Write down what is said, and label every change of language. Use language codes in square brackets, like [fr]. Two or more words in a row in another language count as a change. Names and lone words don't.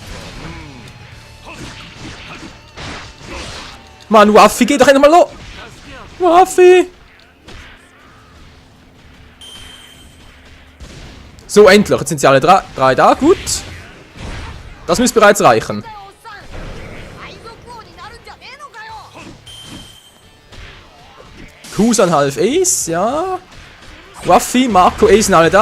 [de] Mann, Ruffy, geh doch endlich mal los! Ruffy! So, endlich. Jetzt sind sie alle drei da. Gut. Das müsste bereits reichen. [ja] 海賊王になるんじゃねえのかよ [de] Kusan half Ace, ja. Ruffy, Marco, Ace sind alle da.